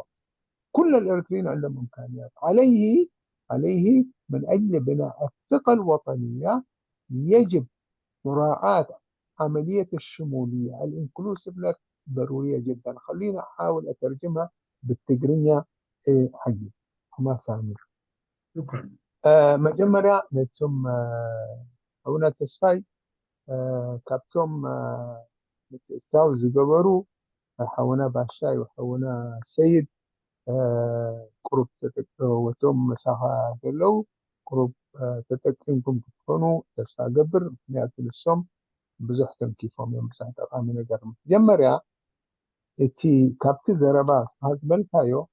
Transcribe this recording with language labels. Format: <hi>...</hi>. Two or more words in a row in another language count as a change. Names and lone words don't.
<ar>كل الاريتريين عندهم امكانيات. عليه من اجل بناء الثقه الوطنيه يجب مراعاه عمليه الشموليه الانكلوسيفنس ضروريه جدا. خلينا احاول اترجمها بالتقرية حقي ما فاهمين. شكرا.</ar> <ti>መጀመሪያ ነቶም ኣቡነ ተስፋይ ካብቶም ምትእትታው ዝገበሩ ሓውና ባሻይ ወሓውና ሰይድ ቁሩብ ወቶም መሳኻ ዘለው ቁሩብ ተጠቂምኩም ክትኾኑ ተስፋ ገብር። ምክንያቱ ንሶም ብዙሕ ተንኪፎም እዮም ብዙሕ ጠቃሚ ነገር። መጀመርያ እቲ ካብቲ ዘረባ ዝበልካዮ</ti>